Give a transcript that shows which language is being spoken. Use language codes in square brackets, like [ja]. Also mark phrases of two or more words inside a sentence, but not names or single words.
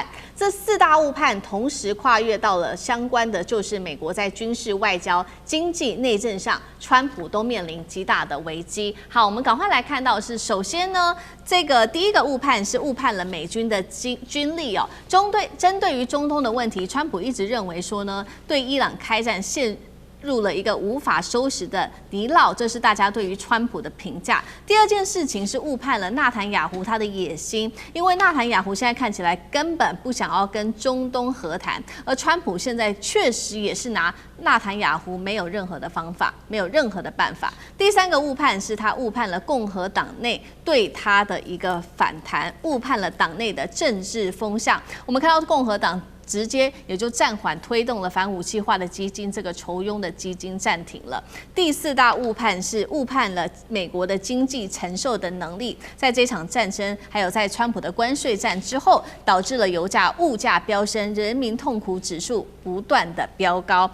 [zh] 這4大誤判同時跨越到了相關的，就是美國在軍事、外交、經濟、內政上，川普都面臨極大的危機。好，我們趕快來看到的是，首先呢，這個第一個誤判是誤判了美軍的軍力哦。針對於中東的問題，川普一直認為說呢，對伊朗開戰陷入了一個無法收拾的泥淖，這是大家對於川普的評價。第二件事情是誤判了納坦雅胡他的野心，因為納坦雅胡現在看起来根本不想要跟中東和談，而川普現在確實也是拿納坦雅胡沒有任何的方法，沒有任何的辦法。第三個誤判是他誤判了共和黨內對他的一個反彈，誤判了黨內的政治風向。我們看到共和黨直接也就暫緩推動了反武器化的基金，這個酬庸的基金暫停了。第4大誤判是誤判了美國的經濟承受的能力，在這場戰爭，還有在川普的關稅戰之後，導致了油價、物價飆升，人民痛苦指數不斷的飆高。